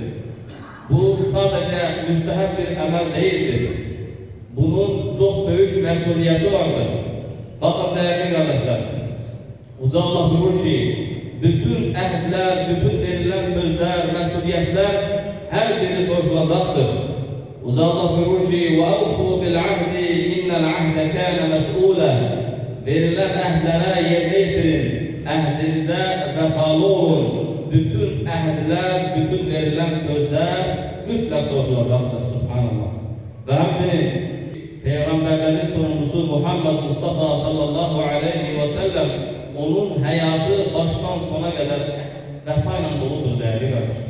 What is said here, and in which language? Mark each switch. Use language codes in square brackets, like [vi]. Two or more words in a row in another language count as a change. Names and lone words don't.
[tr] Bu sadece müstehab bir emel değildir. Bunun çok büyük mesuliyeti vardır. Bakın değerli kardeşler, Uca Allah buyurur ki bütün əhdlər, bütün verilen sözler, mesuliyetler her biri sorgulacaktır. Uca Allah buyurur ki [ar] وَاَوْفُوا بِالْعَهْدِ اِنَّ الْعَهْدَ كَانَ مَسْئُولًا. [tr] Verilen əhdlərə yerine getirin. Əhdinize vefalı olun. Bütün əhdlər, bütün verilen sözler mütlak sorgulacaktır. Subhanallah. Ve hemsinin peygamberlerin sonuncusu Muhammed Mustafa [ar] صلى الله عليه وسلم [tr] onun hayatı baştan sona kadar vefayla doludur değerli kardeşler.